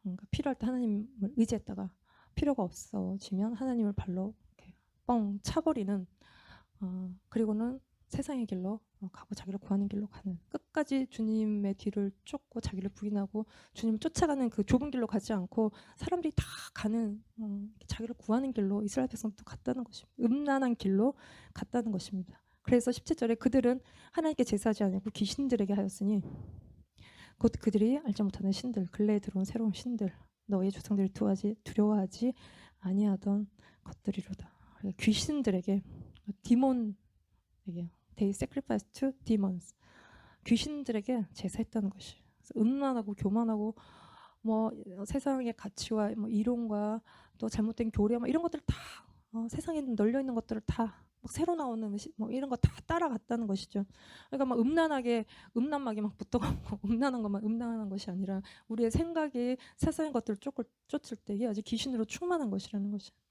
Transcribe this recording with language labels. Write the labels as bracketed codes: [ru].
[ko] 그러니까 필요할 때 하나님을 의지했다가 필요가 없어지면 하나님을 발로 이렇게 뻥 차버리는 그리고는 세상의 길로 가고 자기를 구하는 길로 가는 끝까지 주님의 뒤를 쫓고 자기를 부인하고 주님을 쫓아가는 그 좁은 길로 가지 않고 사람들이 다 가는 자기를 구하는 길로 이스라엘 백성도 갔다는 것입니다. 음란한 길로 갔다는 것입니다. 그래서 17절에 그들은 하나님께 제사하지 않고 귀신들에게 하였으니 곧 그들이 알지 못하는 신들 근래에 들어온 새로운 신들 너의 조상들을 두려워하지 아니하던 것들이로다. 귀신들에게 디몬에게 [en] They sacrifice to demons. [ko] 귀신들에게 제사했다는 것이. 음란하고 교만하고 뭐 세상의 가치와 뭐 이론과 또 잘못된 교리 뭐 이런 것들 다 세상에 널려 있는 것들을 다 막 새로 나오는 뭐 이런 거 다 따라갔다는 것이죠. 그러니까 막 음란막이 막 붙어가고 음란한 것만 음란한 것이 아니라 우리의 생각이 세상의 것들을 쫓을 때 이게 아주 귀신으로 충만한 것이라는 것이.